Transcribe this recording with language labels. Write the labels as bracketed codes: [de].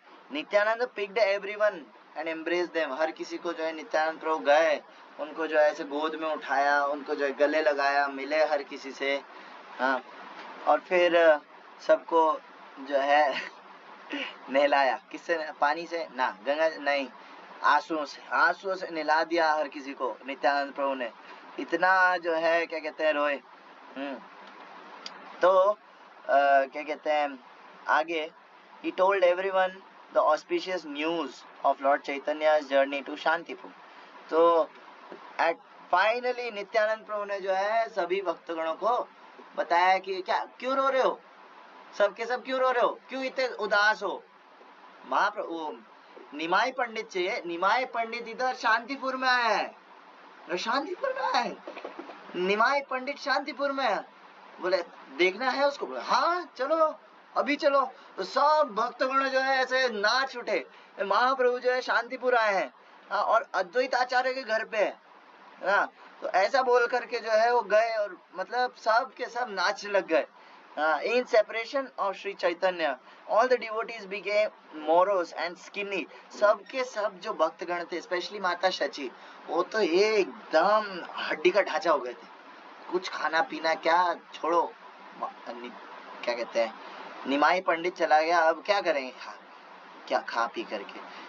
[hi] Nityanand [en] picked everyone and embraced them, [hi] हर किसी को जो है नित्यानंद प्रभु गए, उनको जो है ऐसे गोद में उठाया, उनको जो है गले लगाया, मिले हर किसी से। और फिर सबको जो है नहलाया, किससे, पानी से ना, गंगा नहीं, आंसुओं से नहला दिया हर किसी को नित्यानंद प्रभु ने। इतना जो है क्या कहते हैं रोए। तो क्या कहते हैं आगे, [en] he told everyone the auspicious news of Lord Chaitanya's journey to Shantipur. [hi] तो फाइनली नित्यानंद प्रभु ने जो है सभी भक्तगणों को बताया कि क्या, क्यों रो रहे हो, सबके सब क्यों रो रहे हो, क्यों इतने उदास हो। महाप्रभु निमाई पंडित चाहिए, निमाई पंडित इधर शांतिपुर में आया है, शांतिपुर में आया है, निमाई पंडित शांतिपुर में है, बोले देखना है उसको, बोले हाँ चलो अभी चलो। तो सब भक्तगण जो है ऐसे नाच उठे, महाप्रभु जो है शांतिपुर आए हैं, और अद्वैत आचार्य के घर पे है। तो ऐसा बोल करके जो है वो गए, और मतलब सब के सब नाचने लग गए। [en] In separation of Sri Chaitanya, all the devotees became morose and skinny. [hi] सबके सब जो भक्तगण थे, स्पेशली माता शची, वो तो ये एकदम हड्डी का ढांचा हो गए थे, कुछ खाना पीना क्या छोड़ो। क्या कहते हैं, निमाई पंडित चला गया, अब क्या करेंगे, क्या खा पी करके।